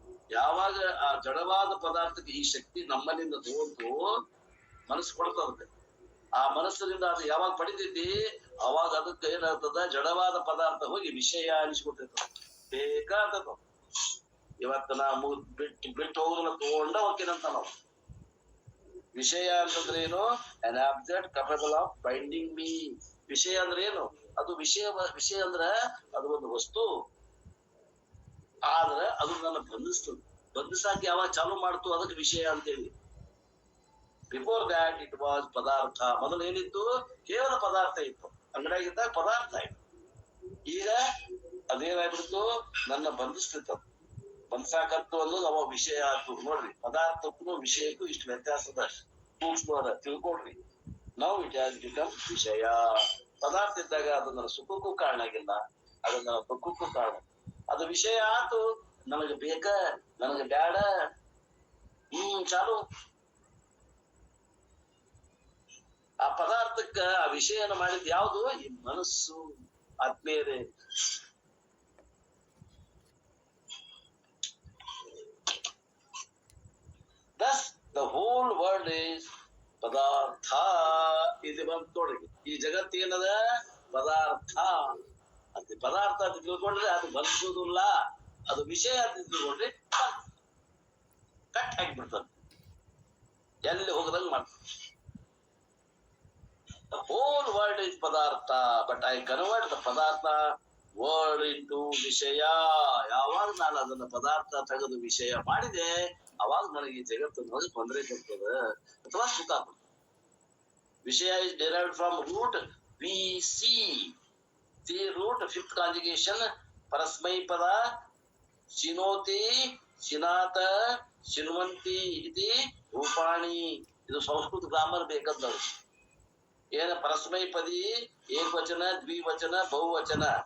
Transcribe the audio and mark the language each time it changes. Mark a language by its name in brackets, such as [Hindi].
[Kannada] ಯಾವಾಗ ಆ ಜಡವಾದ ಪದಾರ್ಥಕ್ಕೆ ಈ ಶಕ್ತಿ ನಮ್ಮಲ್ಲಿಂದ ತಗೊಂಡು ಮನಸ್ಸು ಕೊಡ್ತದೆ, ಆ ಮನಸ್ಸಿನಿಂದ ಅದು ಯಾವಾಗ ಪಡಿತೈತಿ, ಅವಾಗ ಅದಕ್ಕೆ ಏನಾಗ್ತದ, ಜಡವಾದ ಪದಾರ್ಥ ಹೋಗಿ ವಿಷಯ ಅನಿಸ್ಕೊತೈತ. ಬೇಕಾದ ಇವತ್ತು ನಾವು ಬಿಟ್ಟು ಹೋಗೋದನ್ನ ತಗೊಂಡ ಹೋಗ್ತೀನಂತ ನಾವು. ವಿಷಯ ಅಂತಂದ್ರೆ ಏನು? [English] an object capable of binding me. [Kannada] ವಿಷಯ ಅಂದ್ರೆ ಏನು? ಅದು ವಿಷಯ ಅಂದ್ರೆ ಅದು ಒಂದು ವಸ್ತು, ಆದ್ರೆ ಅದು ನನ್ನ ಬಂಧಿಸ್ತದೆ. ಬಂಧಿಸಾಕ ಯಾವಾಗ ಚಾಲು ಮಾಡ್ತು ಅದಕ್ಕೆ ವಿಷಯ ಅಂತೇಳಿ. [English] Before that it was ಪದಾರ್ಥ. [Kannada] ಮೊದಲು ಏನಿತ್ತು? ಕೇವಲ ಪದಾರ್ಥ ಇತ್ತು, ಅಂಗಡಿಯಾಗಿದ್ದಾಗ ಪದಾರ್ಥ ಇತ್ತು. ಈಗ ಅದೇನಾಗ್ಬಿಡ್ತು? ನನ್ನ ಬಂಧಿಸ್ತಿತ್ತು. ಬಂಧಿಸಾಕತ್ತು ಅನ್ನೋದು ಅವಾಗ ವಿಷಯ ಆಯ್ತು. ನೋಡ್ರಿ, ಪದಾರ್ಥಕ್ಕೂ ವಿಷಯಕ್ಕೂ ಇಷ್ಟು ವ್ಯತ್ಯಾಸದ ಸೂಕ್ಷ್ಮ ತಿಳ್ಕೊಡ್ರಿ. ನಾವು [English] it has become [Kannada] ವಿಷಯ. ಪದಾರ್ಥ ಇದ್ದಾಗ ಅದು ನನ್ನ ಸುಖಕ್ಕೂ ಕಾರಣ ಆಗಿಲ್ಲ, ಅದು ನನ್ನ ದುಃಖಕ್ಕೂ ಕಾರಣ. ಅದು ವಿಷಯ ಆತು, ನನಗೆ ಬೇಕ, ನನಗೆ ಬ್ಯಾಡ, ಚಾಲು. ಆ ಪದಾರ್ಥಕ್ಕ ಆ ವಿಷಯನ ಮಾಡಿದ್ ಯಾವುದು? ಈ ಮನಸ್ಸು. ಆತ್ಮೀಯರೇ, [English] thus the whole world is ಪದಾರ್ಥ. [Kannada] ಇದು ಬಂತು ನೋಡ್ರಿ, ಈ ಜಗತ್ತು ಏನದ? ಪದಾರ್ಥ. ಅದು ಪದಾರ್ಥ ಅಂತ ತಿಳ್ಕೊಂಡ್ರೆ ಅದು ಬಂದಿಲ್ಲ, ಅದು ವಿಷಯ ಅಂತ ತಿಳ್ಕೊಂಡ್ರೆ ಕಟ್ ಹಾಕಿಬಿಡ್ತದೆ, ಎಲ್ಲಿ ಹೋಗದಂಗ್ ಮಾಡ್ತದೆ. [English] The whole world is padartha, but I convert the padartha word into ವಿಷಯ. [Kannada] ಯಾವಾಗ ನಾನು ಅದನ್ನ ಪದಾರ್ಥ ತೆಗೆದು ವಿಷಯ ಮಾಡಿದೆ, ಅವಾಗ ನನಗೆ ಈ ಜಗತ್ತು ತೊಂದರೆ ಕೊಡ್ತದೆ ಅಥವಾ ಸುಖ ಕೊಡ್ತದೆ. [English] ವಿಷಯ is derived from root VC. The root, 5th conjugation, [Sanskrit] ಪರಸ್ಮೈ ಪದ ಶಿನೋತಿ, ಶಿನಾತ, ಶಿನ್ವಂತಿ ಇತಿ ರೂಪಾಣಿ. [Kannada] ಇದು ಸಂಸ್ಕೃತ ಗ್ರಾಮರ್ ಬೇಕಂದವ್ರು. ಏನ ಪರಸ್ಮೈ ಪದಿ, ಏಕವಚನ, ದ್ವಿವಚನ, ಬಹುವಚನ.